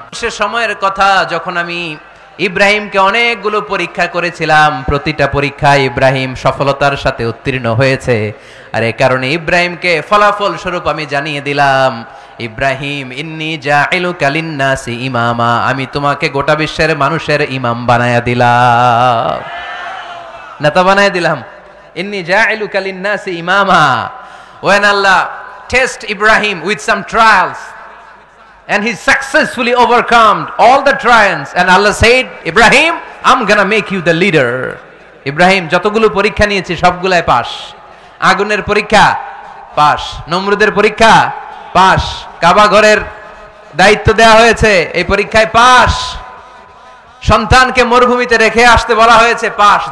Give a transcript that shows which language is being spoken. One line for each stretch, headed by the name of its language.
Bangla: সে সময়ের কথা যখন আমি ইব্রাহিমকে অনেকগুলো পরীক্ষা করেছিলাম, প্রতিটা পরীক্ষায় ইব্রাহিম সফলতার সাথে উত্তীর্ণ হয়েছে। আর এই কারণে ইব্রাহিমকে ফলাফল স্বরূপ আমি জানিয়ে দিলাম,
Arabic: ইব্রাহিম ইন্নী জাইলুকা লিন্নাসি ইমামা,
Bangla: আমি তোমাকে গোটা বিশ্বের মানুষের ইমাম বানায়া দিলাম, নেতা বানায়া দিলাম।
Arabic: ইন্নী জাইলুকা লিন্নাসি ইমামা।
English: When Allah test Ibrahim with some trials and he successfully overcome all the trials and Allah said, Ibrahim, I'm gonna make you the leader.
Bangla: Ibrahim যতগুলো পরীক্ষা নিয়েছি সবগুলাই পাস। আগুনের পরীক্ষা পাস, নমরুদের পরীক্ষা পাস, কাবা ঘরের দায়িত্ব দেওয়া হয়েছে এই পরীক্ষায় পাস, সন্তানকে মরুভূমিতে রেখে আসতে বলা হয়েছে পাস।